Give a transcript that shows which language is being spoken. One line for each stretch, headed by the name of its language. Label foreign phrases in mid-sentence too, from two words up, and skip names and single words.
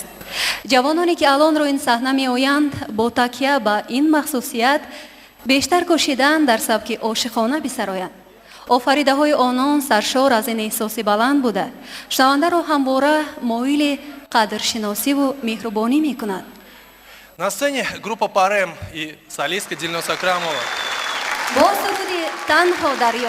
Persian: جوانانی که الان رو این صحنه می آیند با تکیه به این مخصوصیت بیشتر کوشیدن در سبک عاشقانه بسرایند. آفریده های آنان سرشار از این احساس بلند بوده شنونده را همواره مایل قدرشناسی و مهربانی می کند.
Russian: На сцене группа Парем и солистка Дильноса Акрамова.
Persian: با سرود تنها دریا